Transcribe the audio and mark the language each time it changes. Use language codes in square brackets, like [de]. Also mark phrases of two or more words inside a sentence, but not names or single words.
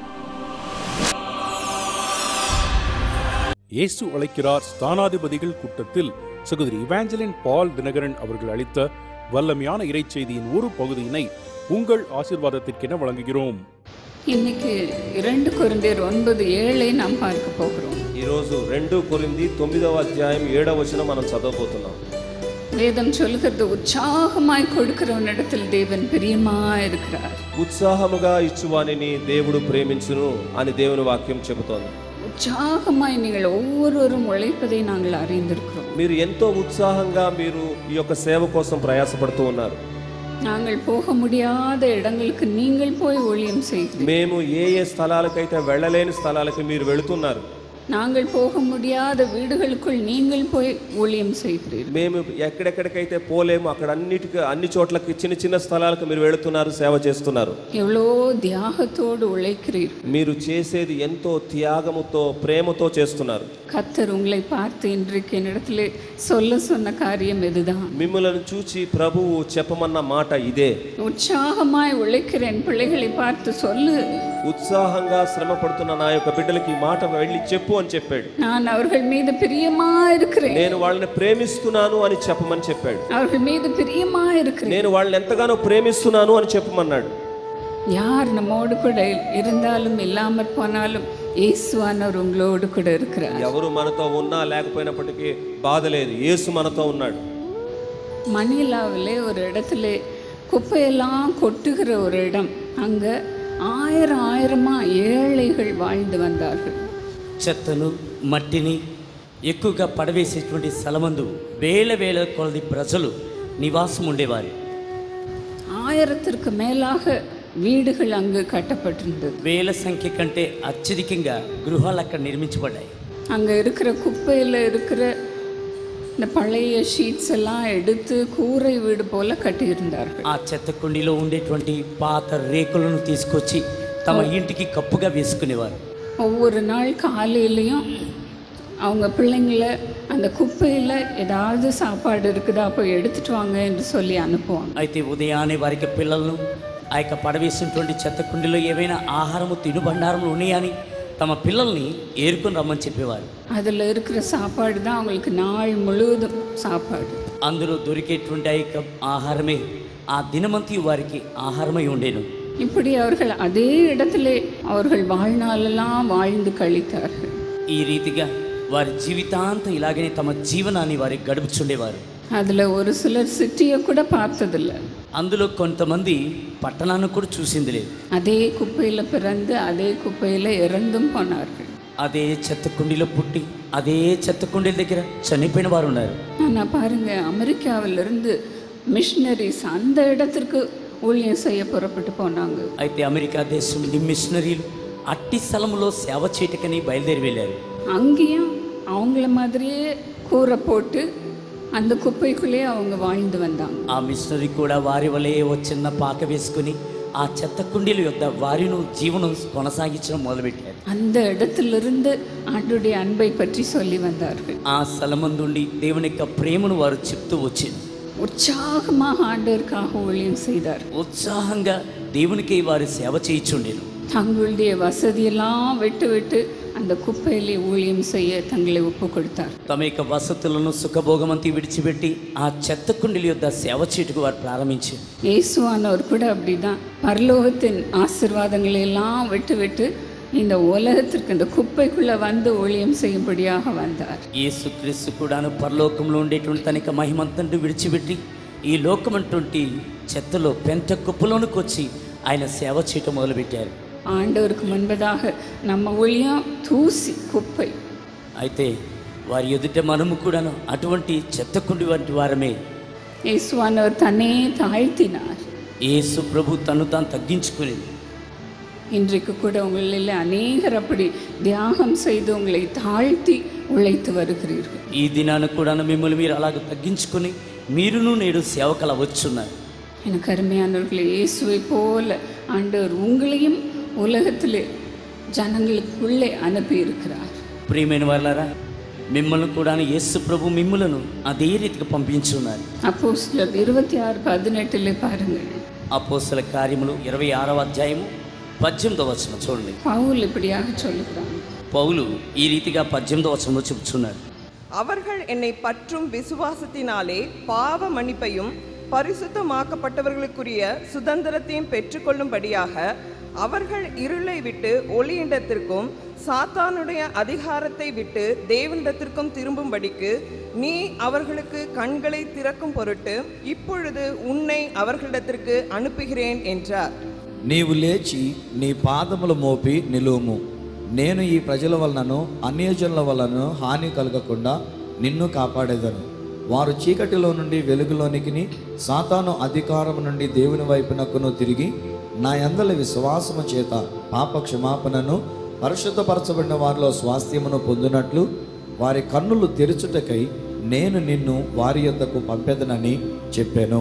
[ta] இயேசு அழைக்கிறார் ஸ்தானாதிபதிகள் கூட்டத்தில் சகோதரி இவாஞ்சலின் பால் தினகரன் அவர்கள் அளித்த வல்லமையான இறைச்செய்தியின் ஒரு பகுதியினை உங்கள் ஆசீர்வாதத்திற்கென வழங்குகிறோம். இன்னைக்கு 2 కొరింథీయులు 9:7 நாம் பார்க்க போகிறோம். [te] ఈ రోజు 2 కొరింథీ 9వ అధ్యాయం 7వ వచనం మనం చదవబోతున్నాం. [ta] வேதம் சொல்கிறது, உற்சாகமாய் கொடுக்கிறவனிடத்தில் தேவன் பிரியமாய் இருக்கிறார். [te] ఉత్సాహముగా ఇచ్చువానిని దేవుడు ప్రేమించును అని దేవుని వాక్యం చెబుతోంది. [ta] உற்சாகமாய் நீங்கள் ஒவ்வொருவரும் உழைப்பதை நாங்கள் அறிந்திருக்கிறோம். [te] మీరు ఎంతో ఉత్సాహంగా మీరు ఈ యొక్క సేవ కోసం ప్రయాసపడుతూ ఉన్నారు. [ta] நாங்கள் போக முடியாத இடங்களுக்கு நீங்கள் போய் ஊழியம் செய்கிறீர்கள். [te] మేము ఏ స్థలాలకైతే వెళ్ళలేని స్థలాలకు మీరు వెళుతున్నారు. [ta] நாங்கள் போக முடியாத வீடுகளுக்குள் நீங்கள் போய் ஊழியம் செய்கிறீர்கள். [te] మేము ఎక్కడెక్కడికైతే పోలేము అక్కడ అన్ని చోట్లకి చిన్న చిన్న స్థలాలకు మీరు వెళుతున్నారు, సేవ చేస్తున్నారు. [ta] எவ்வளோ தியாகத்தோடு உழைக்கிறீர்கள். [te] మీరు చేసేది ఎంతో త్యాగముతో ప్రేమతో చేస్తున్నారు. [ta] கர்த்தர் உங்களை பார்த்து இன்றைக்கு என்னிடத்திலே சொல்ல சொன்ன காரியம் இதுதான். [te] మిమ్మల్ని చూచి ప్రభువు చెప్పమన్న మాట ఇదే. [ta] உற்சாகமாய் உழைக்கிற என் பிள்ளைகளை பார்த்து சொல்லு. [te] ఉత్సాహంగా శ్రమ పడుతున్న నా యొక్క బిడ్డలకి ఈ మాట వెళ్ళి చెప్పు అని చెప్పాడు. [ta] நான் அவர்கள் மீது பிரியமா இருக்கிறேன். [te] నేను వాళ్ళని ప్రేమిస్తున్నాను అని చెప్పమని చెప్పాడు. [ta] அவர்கள் மீது பிரியமா இருக்கிறேன். [te] నేను వాళ్ళని ఎంతగానో ప్రేమిస్తున్నాను అని చెప్పమన్నాడు. [ta] யார் நம்மோடு கூட இருந்தாலும் இல்லாமற் போனாலும் இயேசுவானவர் உங்களோடு கூட இருக்கிறார். [te] ఎవరు మనతో ఉన్నా లేకపోయినప్పటికీ బాధ లేదు, యేసు మనతో ఉన్నాడు. [ta] மணிலாவிலே ஒரு இடத்துல குப்பையெல்லாம் கொட்டுகிற ஒரு இடம். அங்க 1000 ஏழைகள் வாழ்ந்து வந்தார்கள். [te] చెత్తను మట్టిని ఎక్కువగా పడవేసేటువంటి స్థలమందు వేల వేల కొలది ప్రజలు నివాసం ఉండేవారు. [ta] 1000க்கு மேலாக வீடுகள் அங்கு கட்டப்பட்டிருந்தது. [te] వేల సంఖ్య కంటే అత్యధికంగా గృహాలు అక్కడ నిర్మించబడ్డాయి. [ta] அங்கே இருக்கிற குப்பையில் இருக்கிற இந்த பழைய ஷீட்ஸ் எல்லாம் எடுத்து கூரை வீடு போல கட்டியிருந்தார்கள். [te] ఆ చెత్త కుండీలో ఉండేటువంటి పాత రేకులను తీసుకొచ్చి తమ ఇంటికి కప్పుగా వేసుకునేవారు. [ta] ஒவ்வொரு நாள் காலையிலையும் அவங்க பிள்ளைங்கள அந்த குப்பையில் ஏதாவது சாப்பாடு இருக்குதா போய் எடுத்துட்டு வாங்க என்று சொல்லி அனுப்புவாங்க. [te] అయితే ఉదయాన్నే వారికి పిల్లలను ఆ యొక్క పడవేసినటువంటి చెత్త కుండీలో ఏవైనా ఆహారము తినుబండారములు ఉన్నాయని తమ పిల్లల్ని ఏరుకొని రమ్మని చెప్పేవారు. [ta] அதில் இருக்கிற சாப்பாடு தான் அவங்களுக்கு நாள் முழுவதும் சாப்பாடு. [te] అందులో దొరికేటువంటి ఆ యొక్క ఆహారమే ఆ దినమంతి వారికి ఆహారమై ఉండేను. [ta] இப்படி அவர்கள் அதே இடத்திலே அவர்கள் வாழ்நாளெல்லாம் வாழ்ந்து கழித்தார்கள். [te] ఈ రీతిగా వారి జీవితాంతం ఇలాగనే తమ జీవనాన్ని వారి గడుపుచుండేవారు. [ta] அதில் ஒரு சிலர் சிட்டியை கூட பார்த்ததில்லை. [te] అందులో కొంతమంది పట్టణాన్ని కూడా చూసింది లేదు. [ta] அதே குப்பையில் பிறந்து அதே குப்பையில் இறந்தும் போனார்கள். [te] అదే చెత్త కుండీలో పుట్టి అదే చెత్త కుండీల దగ్గర చనిపోయిన వారు ఉన్నారు. [ta] ஆனால் பாருங்க, அமெரிக்காவிலிருந்து மிஷினரிஸ் அந்த இடத்திற்கு ஊழியம் செய்ய புறப்பட்டு போனாங்க. [te] అయితే అమెరికా దేశం నుండి మిషనరీలు అట్టి స్థలంలో సేవ చేయటకని బయలుదేరి వెళ్ళారు. [ta] அங்கேயும் அவங்கள மாதிரியே கூரை போட்டு அந்த குப்பைக்குள்ளேயே அவங்க வாழ்ந்து வந்தாங்க. [te] ఆ మిషనరీ కూడా వారి వలె ఓ చిన్న పాక వేసుకుని ఆ చెత్త కుండీల యొద్ద వారిను జీవనం కొనసాగించడం మొదలుపెట్టారు. [ta] அந்த இடத்திலிருந்து ஆண்டுடைய அன்பை பற்றி சொல்லி வந்தார்கள். [te] ఆ స్థలమందుండి దేవుని యొక్క ప్రేమను వారు చెప్తూ వచ్చారు. [ta] உற்சாகமாக ஆண்டவருக்காக ஊழியம் செய்தார். [te] ఉత్సాహంగా దేవునికి వారి సేవ చేయించుండేను. [ta] தங்களுடைய வசதியெல்லாம் விட்டு விட்டு அந்த குப்பையிலே ஊழியம் செய்ய தங்களை ஒப்பு கொடுத்தார். [te] తమ యొక్క వసతులను సుఖభోగమంతి విడిచిపెట్టి ఆ చెత్త కుండీల యొద్ద సేవ చేయుటకు వారు ప్రారంభించారు. [ta] இயேசுவானவர் கூட அப்படிதான் பரலோகத்தின் ஆசீர்வாதங்களை எல்லாம் விட்டு விட்டு இந்த உலகத்திற்கு இந்த குப்பைக்குள்ள வந்து ஊழியம் செய்யும்படியாக வந்தார். [te] యేసుక్రీస్తు కూడాను పరలోకంలో ఉండేటువంటి తన యొక్క మహిమంతను విడిచిపెట్టి ఈ లోకమంటువంటి చెత్తలో పెంట కుప్పలోనికి వచ్చి ఆయన సేవ చేయటం మొదలుపెట్టారు. [ta] ஆண்டவருக்கு முன்பதாக நம்ம ஊழியம் தூசி குப்பை. [te] అయితే వారి ఎదుట మనము కూడాను అటువంటి చెత్తకుండి వంటి వారమే. [ta] இயேசுவானவர் தன்னை தாழ்த்தினார். [te] యేసు ప్రభు తను తాను తగ్గించుకుని [ta] இன்றைக்கு கூட உங்களில் அநேகர் அப்படி தியாகம் செய்து உங்களை தாழ்த்தி உழைத்து வருகிறீர்கள். [te] ఈ దినాన కూడాను మిమ్మల్ని మీరు అలాగ తగ్గించుకుని మీరును నేడు సేవకులు వచ్చున్నారు. [ta] எனக்கு அருமையானவர்களே, இயேசுவை போல ஆண்டவர் உங்களையும் உலகத்திலே ஜனங்களுக்குள்ளே அனுப்பி இருக்கிறார். [te] ప్రియమైన వారలారా, మిమ్మల్ని కూడాను యేసు ప్రభు మిమ్ములను అదే రీతిగా పంపించున్నారు. [ta] அப்போஸ்தலர் 26:18 பாருங்கள். [te] అపోస్తల కార్యములు 26వ అధ్యాయము 18వ వచనం చూడండి. [ta] பவுல் இப்படியாக சொல்லுகிறான். [te] పౌలు ఈ రీతిగా 18వ వచనంలో చెబుతున్నాడు. [ta] அவர்கள் என்னை பற்றும் விசுவாசத்தினாலே பாவ மன்னிப்பையும் பரிசுத்தமாக்கப்பட்டவர்களுக்குரிய சுதந்திரத்தையும் பெற்றுக்கொள்ளும்படியாக அவர்கள் இருளை விட்டு ஒளியிடத்திற்கும் சாத்தானுடைய அதிகாரத்தை விட்டு தேவனிடத்திற்கும் திரும்பும்படிக்கு நீ அவர்களுக்கு கண்களை திறக்கும் பொருட்டு இப்பொழுது உன்னை அவர்களிடத்திற்கு அனுப்புகிறேன் என்றார். [te] నీవు లేచి నీ పాదములు మోపి నిలువుము. నేను ఈ ప్రజల వలనను అన్యజనుల వలన హాని కలగకుండా నిన్ను కాపాడేదను. వారు చీకటిలో నుండి వెలుగులోనికి, సాతాను అధికారం నుండి దేవుని వైపునకును తిరిగి నా యందల విశ్వాసము చేత పాప క్షమాపణను పరిశుద్ధపరచబడిన వారిలో స్వాస్థ్యమును పొందినట్లు వారి కన్నులు తెరుచుటకై నేను నిన్ను వారి యొద్దకు పంపెదనని చెప్పాను.